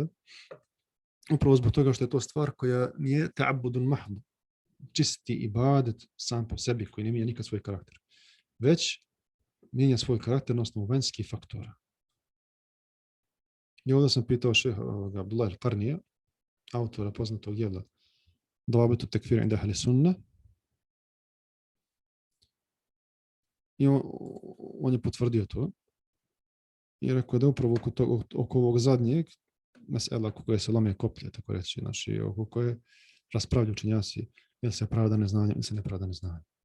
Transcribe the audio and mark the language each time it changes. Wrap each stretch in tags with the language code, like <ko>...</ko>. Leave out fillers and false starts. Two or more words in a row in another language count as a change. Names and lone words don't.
<bs>Upravo zbog toga što je to stvar koja nije</bs> <ar>تعبد محض,</ar> <bs>čisti ibadet sam po sebi, koji ne mijenja nikad svoj karakter. Već mijenja svoj karakter na osnovu vanjskih faktora. I ovdje sam pitao šeha Abdullah al-Qarnija, autora poznatog dijela Dawabitu tekfir inda ahli sunna. I on je potvrdio to. I rekao da upravo oko ovog zadnjeg mesela oko koje se lome koplje, tako reći, znači oko koje raspravljaju učenjaci, ili se pravda neznanja, ili se nepravda neznanja.</bs>